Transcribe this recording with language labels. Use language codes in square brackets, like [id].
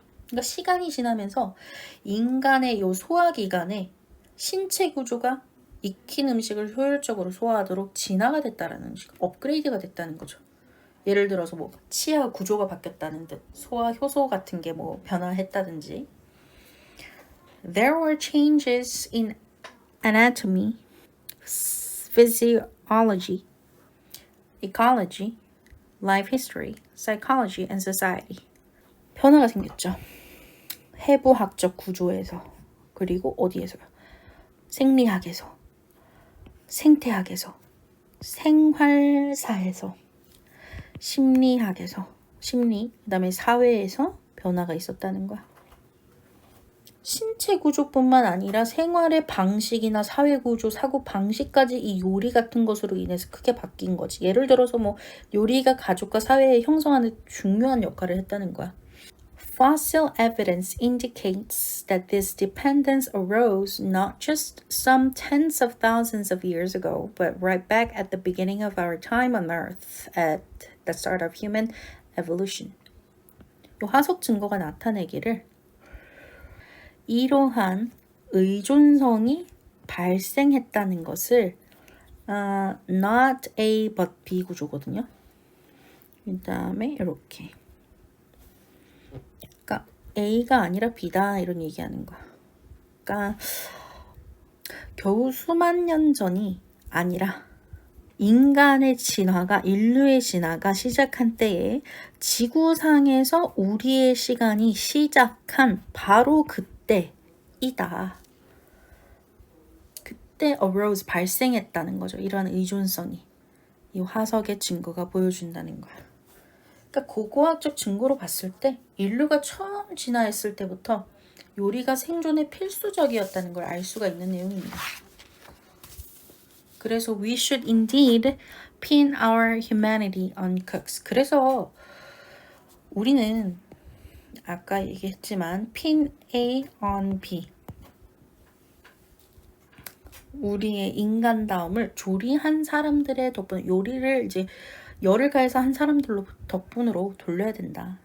[ko] 그러니까 시간이 지나면서 인간의 요 소화기관에 신체 구조가 익힌 음식을 효율적으로 소화하도록 진화가 됐다라는 식, 업그레이드가 됐다는 거죠. 예를 들어서 뭐 치아 구조가 바뀌었다는 듯, 소화 효소 같은 게 뭐 변화했다든지. [en] There were changes in anatomy, physiology, ecology, life history, psychology, and society. [ko] 변화가 생겼죠. 해부학적 구조에서 그리고 어디에서요? 생리학에서, 생태학에서, 생활사에서, 심리학에서, 그다음에 사회에서 변화가 있었다는 거야. 신체 구조뿐만 아니라 생활의 방식이나 사회 구조, 사고 방식까지 이 요리 같은 것으로 인해서 크게 바뀐 거지. 예를 들어서 뭐 요리가 가족과 사회에 형성하는 중요한 역할을 했다는 거야. [en] Fossil evidence indicates that this dependence arose not just some tens of thousands of years ago, but right back at the beginning of our time on Earth, at the start of human evolution. [ko] 이 화석 증거가 나타내기를 이러한 의존성이 발생했다는 것을 not A but B 구조거든요. 그 다음에 이렇게 그러니까 A가 아니라 B다 이런 얘기하는 거야. 그러니까 겨우 수만 년 전이 아니라 인간의 진화가 인류의 진화가 시작한 때에 지구상에서 우리의 시간이 시작한 바로 그때이다. 그때 arose 발생했다는 거죠. 이러한 의존성이 이 화석의 증거가 보여준다는 거야. 그러니까 고고학적 증거로 봤을 때 인류가 처음 진화했을 때부터 요리가 생존에 필수적이었다는 걸 알 수가 있는 내용입니다. 그래서 [en] we should indeed pin our humanity on cooks. [ko] 그래서 우리는 아까 얘기했지만 pin A on B. 우리의 인간다움을 조리한 사람들의 덕분, 요리를 이제 열을 가해서 한 사람들로 덕분으로 돌려야 된다.